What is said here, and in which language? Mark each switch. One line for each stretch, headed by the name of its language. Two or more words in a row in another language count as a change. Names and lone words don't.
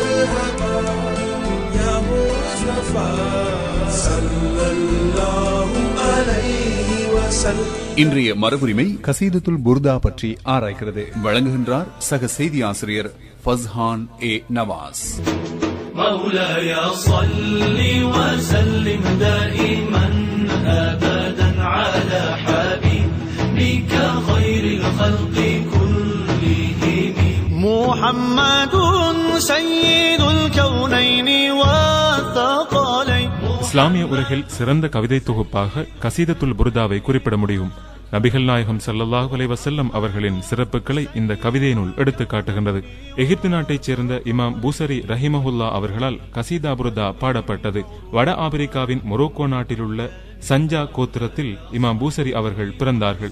Tamil: இன்றைய மரபுரிமை கசீதத்துல் புர்தா பற்றி ஆராய்கிறது. வழங்குகின்றார் சக செய்தி ஆசிரியர் ஃபஸ்ஹான் ஏ நவாஸ்.
Arabic: مولاي صل وسلم دائما أبدا على حبيبك خير الخلق كلهم محمد سيد الكونين والثقلين.
Tamil: இஸ்லாமிய உலகில் சிறந்த கவிதை தொகுப்பாக கசீதத்துல் புர்தாவை குறிப்பிட முடியும். நபிகள் நாயகம்
Arabic: صلى الله عليه وسلم
Tamil: அவர்களின் சிறப்புகளை இந்த கவிதை நூல் எடுத்து காட்டுகின்றது. எகிப்து நாட்டைச் சேர்ந்த இமாம் பூசரி ரஹிமஹுல்லா அவர்களால் கசீதா புர்தா பாடப்பட்டது. வட ஆப்பிரிக்காவின் மொரோக்கோ நாட்டில் உள்ள சஞ்சா கோத்திரத்தில் இமாம் பூசரி அவர்கள் பிறந்தார்கள்.